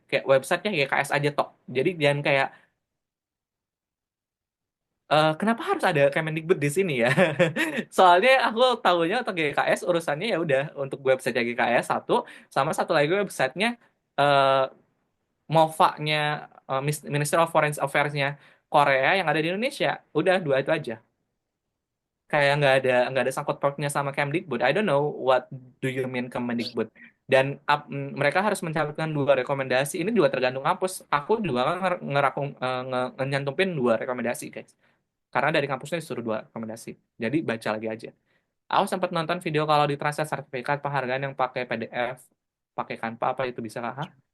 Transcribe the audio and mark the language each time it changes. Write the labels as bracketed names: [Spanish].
[Indonesian] Kayak websitenya GKS aja tok. Jadi jangan kayak kenapa harus ada Kemendikbud di sini ya? Soalnya aku tahunya untuk GKS urusannya ya udah untuk website GKS satu, sama satu lagi websitenya eh MOFA-nya, Ministry of Foreign Affairs-nya Korea yang ada di Indonesia. Udah 2 itu aja. Kayak nggak ada sangkut pautnya sama Kemdikbud. [English] I don't know what do you mean Kemendikbud. [Indonesian] Dan mereka harus mencantumkan 2 rekomendasi. Ini juga tergantung kampus. Aku juga kan nyantumin 2 rekomendasi, guys. Karena dari kampusnya disuruh 2 rekomendasi. Jadi baca lagi aja. Aku sempat nonton video kalau di translate sertifikat penghargaan yang pakai PDF, pakai Canva, apa itu bisa kah? Hah?